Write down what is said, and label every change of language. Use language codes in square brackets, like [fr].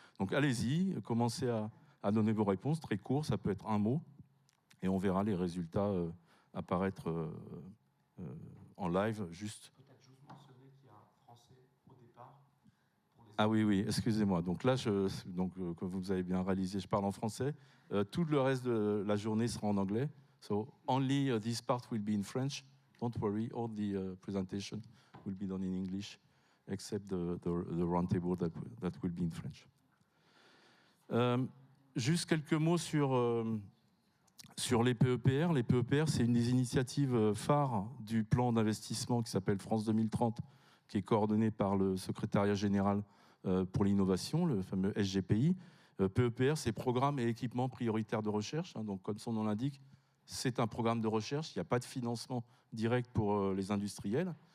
[fr] Donc, allez-y, commencez à donner vos réponses, très court, ça peut être un mot, et on verra les résultats apparaître en live, juste. Peut-être juste mentionner qu'il y a un français au départ. Ah oui, excusez-moi. Donc là, comme vous avez bien réalisé, je parle en français. Tout le reste de la journée sera en anglais. [en] So, only this part will be in French. Don't worry, all the presentation will be done in English, except the roundtable that will be in French. [fr] Juste quelques mots sur les PEPR. Les PEPR, c'est une des initiatives phares du plan d'investissement qui s'appelle France 2030, qui est coordonné par le secrétariat général pour l'innovation, le fameux SGPI. PEPR, c'est Programme et équipement prioritaires de recherche. Donc, comme son nom l'indique, c'est un programme de recherche. Il n'y a pas de financement direct pour les industriels.